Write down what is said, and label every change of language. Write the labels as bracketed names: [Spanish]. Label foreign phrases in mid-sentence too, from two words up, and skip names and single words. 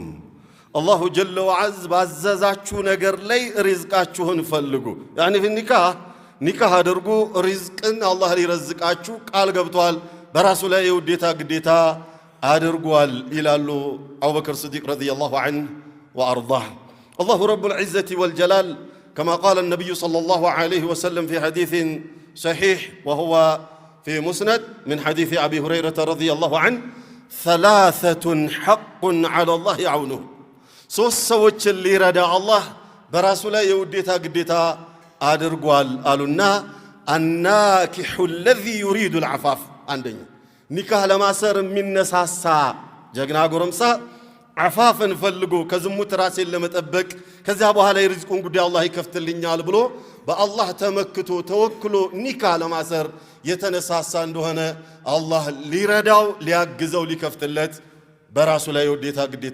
[Arabic] الله جل وعز [Amharic] ባዘዛችሁ ነገር ላይ ሪዝቃችሁን ፈልጉ። ያኒ ኒካህ አድርጉ፣ ሪዝቅን አላህ ሊረዝቃችሁ ቃል ገብቷል፣ በራሱ ላይ የውዴታ ግዴታ አድርጓል ይላሉ አቡበክር ስዲቅ [Arabic] رضي الله عنه [Amharic] ወአርዳህ። [Arabic] الله رب العزة والجلال كما قال النبي صلى الله عليه وسلم في حديث صحيح وهو في مسند من حديث أبي هريرة رضي الله عنه ثلاثة حق على الله يعونه [Amharic] ሶስት ሰዎችን ሊረዳ አላህ በራሱ ላይ የውዴታ ግዴታ አድርጓል አሉና [Arabic] الناكح الذي يريد العفاف [Amharic] አንደኛ ኒካህ ለማሰር የሚነሳሳ ጀግና ጎረምሳ عفافን ፈልጎ ከዝሙት ራስን ለመጠበቅ ከዛ በኋላ የርዝቁን ጉዳይ አላህ ይከፍትልኛል ብሎ በአላህ ተመክቶ ተወክሎ ኒካህ ለማሰር የተነሳሳ እንደሆነ አላህ ሊረዳው ሊያግዘው ሊከፍትለት በራሱ ላይ የውዴታ ግዴታ